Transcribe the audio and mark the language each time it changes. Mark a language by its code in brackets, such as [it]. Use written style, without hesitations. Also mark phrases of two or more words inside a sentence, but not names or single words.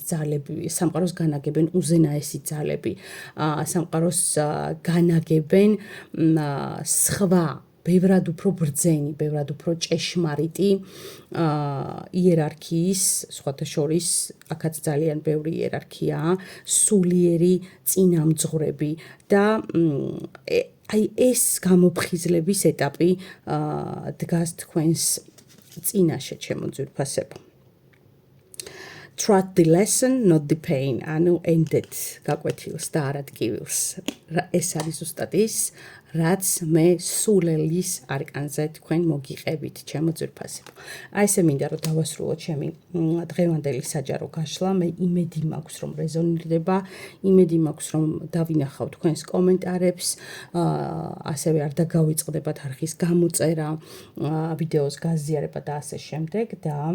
[ka] ძალები, სამყაროს განაგებენ უზენაესი ძალები, სამყაროს განაგებენ სხვა ბევრად უფრო ბრძენი, ბევრად უფრო ჭეშმარიტი იერარქიის, სხვათა შორის, აქაც ძალიან ბევრი იერარქიაა, სულიერი წინამძღვრები და აი ეს გამოფხიზლების ეტაპი დგას თქვენს წინაშე, ჩემო ძვირფასებო. [en] Trust the lesson, not the pain. [ka] ანუ ენდეთ გაკვეთილს და არა ტკივილს. ეს არის ზუსტად ის, რაც მე სულელის არკანზე თქვენ მოგიყევით, ჩემო ძვირფასებო. აი ესე მინდა რომ დავასრულო ჩემი დღევანდელი საჯარო გაშლა. მე იმედი მაქვს რომ რეზონირდება, იმედი მაქვს რომ დავინახავ თქვენს კომენტარებს, ასევე არ დაგავიწყდებათ არხის გამოწერა, ვიდეოს გაზიარება და ასე შემდეგ და